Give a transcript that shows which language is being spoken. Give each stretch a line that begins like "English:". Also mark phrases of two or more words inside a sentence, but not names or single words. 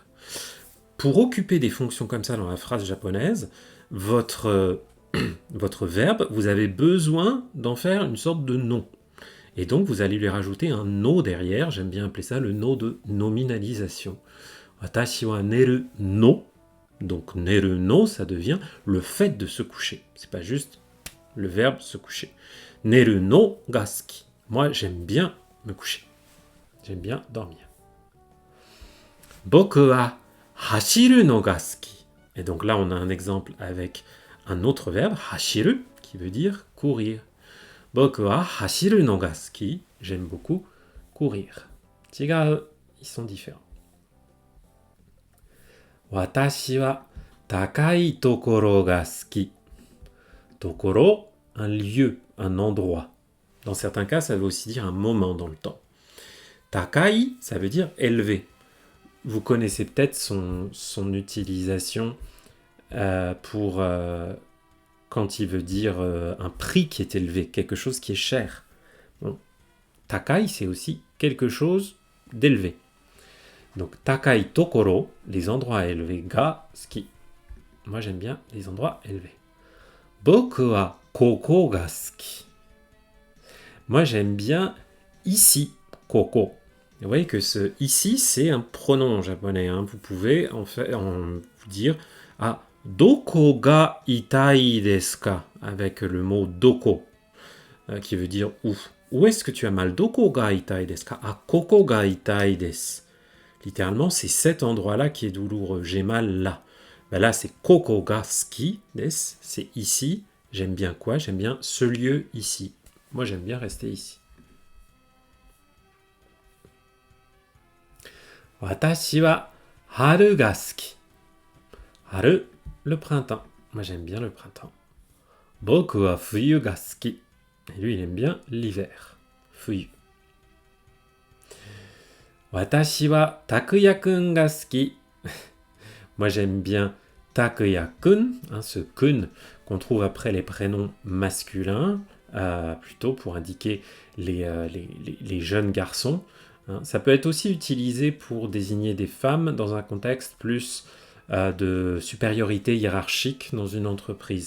French: Pour occuper des fonctions comme ça dans la phrase japonaise, votre verbe, vous avez besoin d'en faire une sorte de nom. Et donc, vous allez lui rajouter un no derrière. J'aime bien appeler ça le no de nominalisation.
Japanese: 私は寝るの.
French: Donc,
Japanese: 寝るの,
French: ça devient le fait de se coucher. C'est pas juste le verbe se coucher.
Japanese: 寝るのが好き.
French: Moi, j'aime bien me coucher. J'aime bien dormir.
Japanese: 僕は走るのが好き.
French: Et donc là, on a un exemple avec un autre verbe, hashiru, qui veut dire courir.
Japanese: 僕は走るのが好き.
French: J'aime beaucoup courir. Chigau, ils sont différents.
Japanese: 私は高い所が好き.
French: Tokoro, un lieu, un endroit. Dans certains cas, ça veut aussi dire un moment dans le temps. Takai, ça veut dire élevé. Vous connaissez peut-être son utilisation pour quand il veut dire un prix qui est élevé, quelque chose qui est cher. Bon. Takai, c'est aussi quelque chose d'élevé. Donc,
Japanese: 高い所,
French: les endroits élevés,
Japanese: が好き.
French: Moi, j'aime bien les endroits élevés.
Japanese: 僕はここが好き.
French: Moi, j'aime bien ici, koko. Vous voyez que ce ici, c'est un pronom japonais. Vous pouvez en dire
Japanese: どこが痛いですか
French: avec le mot doko qui veut dire où. Où est-ce que tu as mal?
Japanese: どこが痛いですか？ここが痛いです.
French: Littéralement, c'est cet endroit-là qui est douloureux. J'ai mal là. Là, c'est
Japanese: ここが好きです.
French: C'est ici. J'aime bien quoi? J'aime bien ce lieu ici. Moi, j'aime bien rester ici.
Japanese: 私は春が好き.
French: Haru, le printemps. Moi, j'aime bien le printemps.
Japanese: 僕は冬が好き.
French: Et lui, il aime bien l'hiver.
Japanese: Fuyu. Watashi wa Takuya-kun ga suki.
French: Moi, j'aime bien Takuya-kun, ce kun qu'on trouve après les prénoms masculins, plutôt pour indiquer les jeunes garçons. Ça peut être aussi utilisé pour désigner des femmes dans un contexte plus de supériorité hiérarchique dans une entreprise.